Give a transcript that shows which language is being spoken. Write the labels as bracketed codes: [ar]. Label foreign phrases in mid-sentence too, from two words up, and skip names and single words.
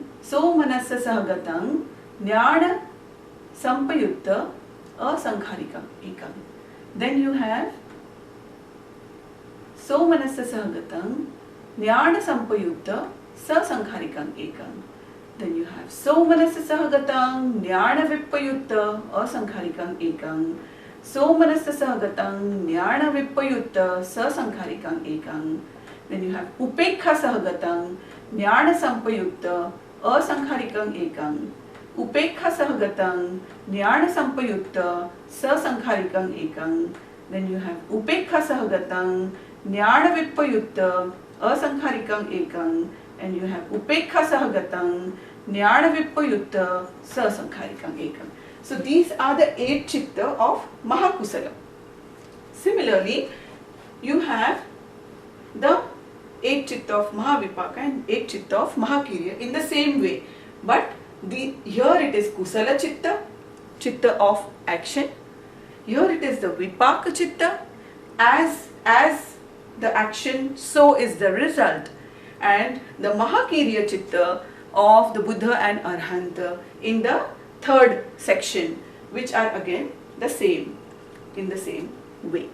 [pi] Somanassa Sahagatam Jnana Sampayutta Asankharikam Ekam. [en] Then you have [pi] Somanassa Sahagatam Jnana Sampayutta Sasankharikam Ekam. [en] Then you have [pi] Somanassa Sahagatam Jnana Vipayutta Asankharikam Ekam. Somanassa Sahagatam Jnana Vipayutta Sasankharikam Ekam. [en] Then you have [pi] Upekha Sahagatam Jnana Sampayutta Asankharikam Ekam. Upekha Sahagatam Jnana Sampayutta Sasankharikam Ekam. [en] Then you have [pi] Upekha Sahagatam Jnana Vipayutta Asankharikam Ekam. [en] And you have [pi] Upekha Sahagatam Jnana Vipayutta Sasankharikam Ekam. [en] So these are the 8 chitta of Mahakusala. Similarly, you have the 8 chitta of Mahavipaka and 8 chitta of Mahakirya in the same way. But here it is [pi] Kusala chitta, [en] chitta of action. Here it is the [pi] Vipaka chitta, [en] as the action, so is the result. And the [pi] Mahakirya chitta [en] of the Buddha and Arhanta in the third section, which are again the same, in the same way.